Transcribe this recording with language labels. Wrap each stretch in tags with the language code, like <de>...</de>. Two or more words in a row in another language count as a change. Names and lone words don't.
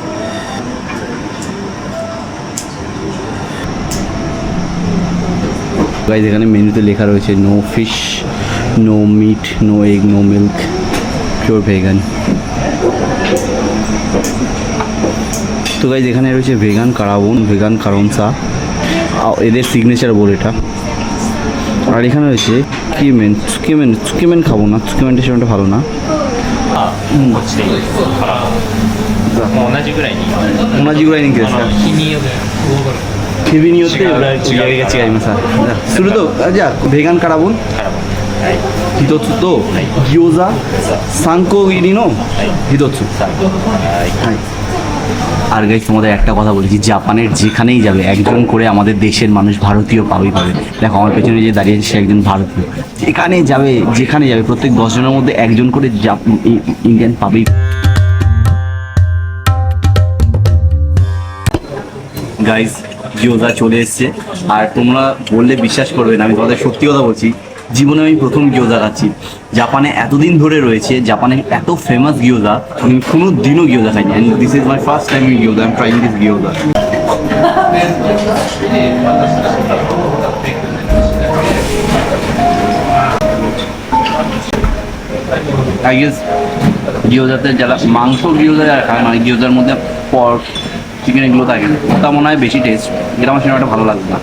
<bn>গাইজ এখানে মেনুতে লেখা রয়েছে</bn> <en>no fish, no meat, no egg, no milk, pure vegan.</en> <bn>তো গাইজ এখানে রয়েছে ভেগান কারাবন, ভেগান কারনসা, এদের সিগনেচার বোল এটা। আর এখানে রয়েছে সুকিমেন, সুকিমেন সুকিমেন খাবো না, সুকিমেনটা সেটা ভালো না।</bn> <ja>同じぐらいに同じぐらい人気ですか？日による日々によって売り上げが違います。するとじゃあベガンカラボン一つと餃子3個入りの一つ。</ja> <bn>はい。আর গাইস তোমাদের একটা কথা বলছি, জাপানের যেখানেই যাবে একজন করে আমাদের দেশের মানুষ ভারতীয় পাবে। দেখো আমার পেছনে যে দাঁড়িয়ে আছে সে একজন ভারতীয়, যেখানে যাবে যেখানে যাবে প্রত্যেক 10 জনের মধ্যে একজন করে ইন্ডিয়ান পাবেই। গাইস গিয়োজা চলে এসছে, আর তোমরা বললে বিশ্বাস করবে না, আমি তোমাদের সত্যি কথা বলছি, জীবনে আমি প্রথম গিয়োজা খাচ্ছি। জাপানে এতদিন ধরে রয়েছে, জাপানের এত ফেমাস গিয়োজা, আমি কোনো দিনও গিয়োজা খাইনি।</bn> <en>And this is my first time in gyoza, I am trying this gyoza. I guess</en> <bn>গিয়োজাতে যারা মাংস গিয়োজা যারা খায়, মানে গিয়োজার মধ্যে পর্ক চিকেন এগুলো থাকে, ওটা মনে হয় বেশি টেস্ট, এটা আমার সিনেমাটা ভালো লাগবে না।</bn>